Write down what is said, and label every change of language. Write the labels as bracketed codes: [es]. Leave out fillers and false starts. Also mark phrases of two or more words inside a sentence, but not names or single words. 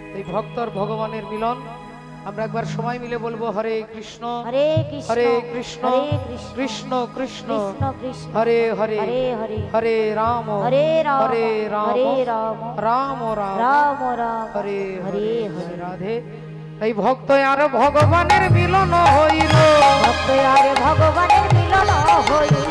[bn] ভক্তর ভগবানের মিলন। আমরা একবার সময় মিলে বলবো [sa] হরে কৃষ্ণ হরে কৃষ্ণ হরে কৃষ্ণ হরে কৃষ্ণ কৃষ্ণ কৃষ্ণ কৃষ্ণ কৃষ্ণ হরে হরে হরে হরে হরে রাম হরে রাম হরে রাম হরে রাম রাম রাম রাম রাম হরে হরে হরে হরে [bn] রাধে। এই ভক্ত আর ভগবানের মিলন হইল, ভক্ত আর ভগবানের মিলন হইল,